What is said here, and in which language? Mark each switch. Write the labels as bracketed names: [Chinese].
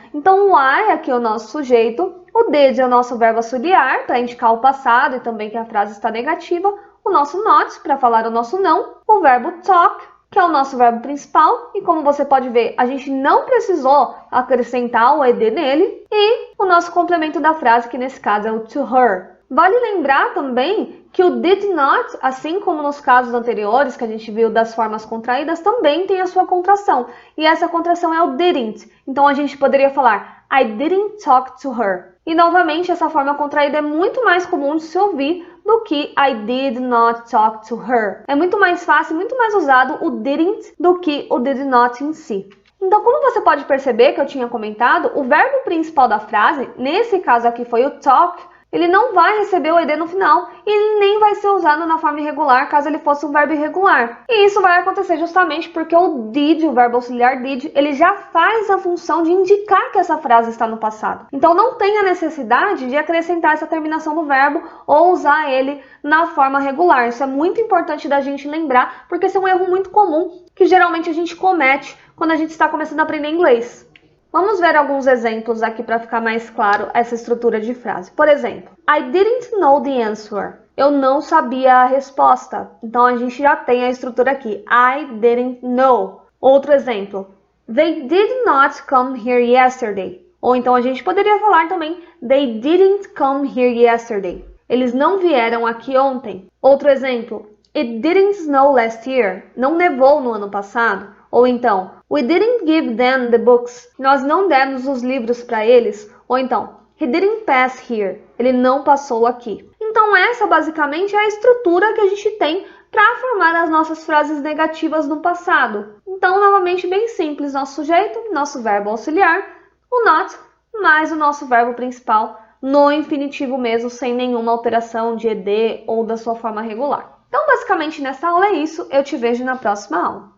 [Portuguese] Então, o I aqui é o nosso sujeito, o did é o nosso verbo auxiliar, para indicar o passado e também que a frase está negativa, o nosso not, para falar o nosso não, o verbo talk, que é o nosso verbo principal, e como você pode ver, a gente não precisou acrescentar o ed nele, e o nosso complemento da frase, que nesse caso é o to her. Vale lembrar também que o did not, assim como nos casos anteriores que a gente viu das formas contraídas, também tem a sua contração. E essa contração é o didn't. Então a gente poderia falar [English] I didn't talk to her. [Portuguese] E novamente essa forma contraída é muito mais comum de se ouvir do que [English] I did not talk to her. [Portuguese] É muito mais fácil, muito mais usado o didn't do que o did not em si. Então, como você pode perceber que eu tinha comentado, o verbo principal da frase, nesse caso aqui foi o talk, ele não vai receber o ed no final e ele nem vai ser usado na forma irregular caso ele fosse um verbo irregular. E isso vai acontecer justamente porque o did, o verbo auxiliar did, ele já faz a função de indicar que essa frase está no passado. Então não tem a necessidade de acrescentar essa terminação do verbo ou usar ele na forma regular. Isso é muito importante da gente lembrar, porque esse é um erro muito comum que geralmente a gente comete quando a gente está começando a aprender inglês. Vamos ver alguns exemplos aqui para ficar mais claro essa estrutura de frase. Por exemplo, [English] I didn't know the answer. [Portuguese] Eu não sabia a resposta. Então, a gente já tem a estrutura aqui. [English] I didn't know. [Portuguese] Outro exemplo. [English] They did not come here yesterday. [Portuguese] Ou então, a gente poderia falar também [English] They didn't come here yesterday. [Portuguese] Eles não vieram aqui ontem. Outro exemplo. [English] It didn't snow last year. [Portuguese] Não nevou no ano passado. Ou então, [English] we didn't give them the books. [Portuguese] Nós não demos os livros para eles. Ou então, [English] he didn't pass here. [Portuguese] Ele não passou aqui. Então, essa basicamente é a estrutura que a gente tem para formar as nossas frases negativas no passado. Então, novamente, bem simples. Nosso sujeito, nosso verbo auxiliar, o not, mais o nosso verbo principal no infinitivo mesmo, sem nenhuma alteração de ed ou da sua forma regular. Então, basicamente, nessa aula é isso. Eu te vejo na próxima aula.